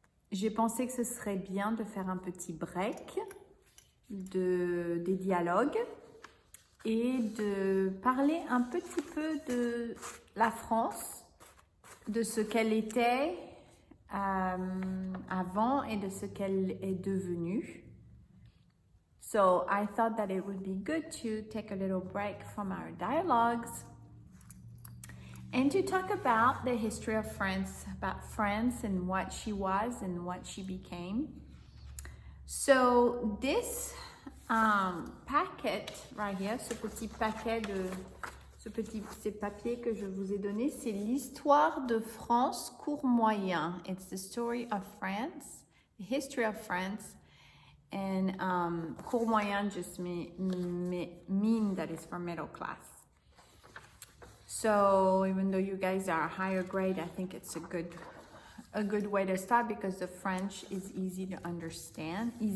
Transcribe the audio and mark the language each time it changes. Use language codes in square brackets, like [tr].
[fr] J'ai pensé que ce serait bien de faire un petit break des dialogues et de parler un petit peu de la France, de ce qu'elle était avant et de ce qu'elle est devenue. [en] So I thought that it would be good to take a little break from our dialogues and to talk about the history of France, about France and what she was and what she became. So this packet right here, [fr] ce petit paquet de ces papiers que je vous ai donné, c'est l'histoire de France cours moyen. [en] It's the story of France, the history of France. And cours moyen just mean that it's for middle class. So even though you guys are higher grade, I think it's a good way to start because the French is easier to understand.